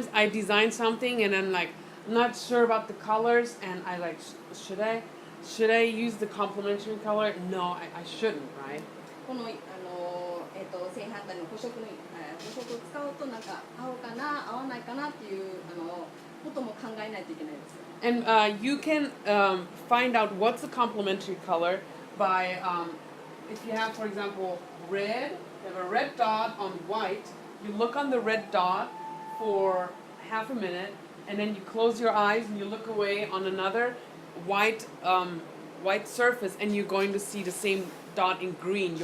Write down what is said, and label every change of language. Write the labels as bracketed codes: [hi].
[en] Sometimes I design something and I'm like not sure about the colors and I like should I use the complementary color? No, I shouldn't, right? [ja] この正反対の補色を使うとなんか合うかな合わないかなっていうことも考えないといけないです。 [en] And you can find out what's the complementary color by if you have, for example, red, you have a red dot on white, you look on the red dot for half a minute, and then you close your eyes and you look away on another white surface, and you're going to see the same dot in green.